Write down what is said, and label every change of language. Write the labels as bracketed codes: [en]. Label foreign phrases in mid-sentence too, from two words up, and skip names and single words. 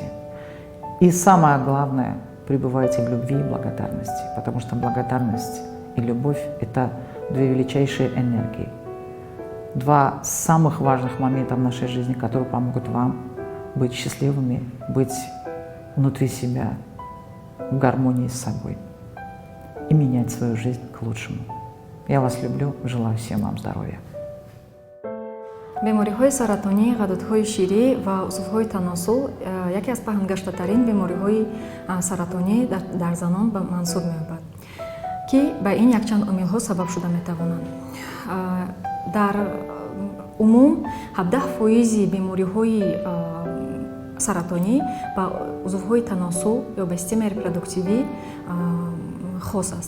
[ru] И самое главное, пребывайте в любви и благодарности, потому что благодарность и любовь – это две величайшие энергии, два самых важных момента в нашей жизни, которые помогут вам быть счастливыми, быть внутри себя в гармонии с собой и менять свою жизнь к лучшему. Я вас люблю, желаю всем вам здоровья. [tg] бемориҳои саратонӣ, ғадудҳои ширӣ ва узвҳои таносул яке аз паҳнгаштатарин бемориҳои саратонӣ дар занон ба мансуб меёбад, ки ба ин якчанд омилҳо сабаб шуда метавонанд. Дар умум 17% бемориҳои саратонӣ ба узвҳои таносул ё ба системаи репродуктивӣ хос аст.